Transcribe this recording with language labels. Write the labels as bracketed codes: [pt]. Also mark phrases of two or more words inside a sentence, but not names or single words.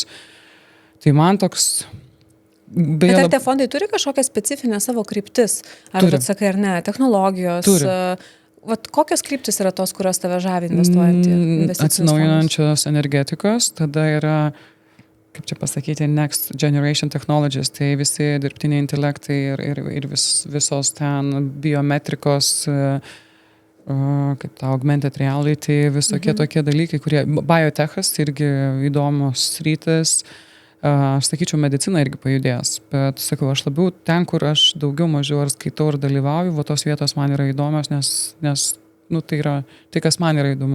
[lt] Tai man toks... Bet ar tie fondai turi kažkokią specifinę savo kryptis? Ar atsakai ar ne? Technologijos? Turi. Kokios kryptis yra tos, kurios tave žavi investuojant į investicinius fondus? Atsinaujinančios energetikos, tada yra, kaip čia pasakyti, [en] next generation technologies, [lt] tai visi dirbtiniai intelektai ir visos ten biometrikos, kaip ta [en] augmented reality, [lt] visokie tokie dalykai, kurie biotechas irgi įdomos sritis, Aš sakyčiau, medicina irgi pajudės, bet sakau, aš labiau ten, kur aš daugiau mažiau ar skaitau ir dalyvauju, tos vietos man yra įdomios, nes tai yra tai, kas man yra įdomu.